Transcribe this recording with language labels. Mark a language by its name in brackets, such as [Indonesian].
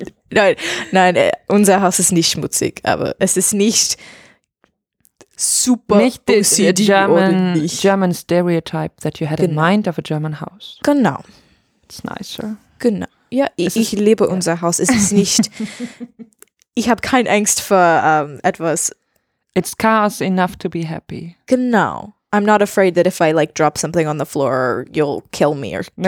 [German] Nein, nein, unser Haus ist nicht schmutzig, aber es ist nicht super nicht OCD [English] the German, [German] oder nicht. [English] German stereotype that you had genau. In mind of a German house. [German] Genau. [English] It's nicer. [German] Genau. Ja, ich liebe unser Haus. Es ist nicht, ich habe keine Angst vor etwas. [English] It's chaos enough to be happy. [German] Genau. [English] I'm not afraid that if I like drop something on the floor, you'll kill me or kick me out.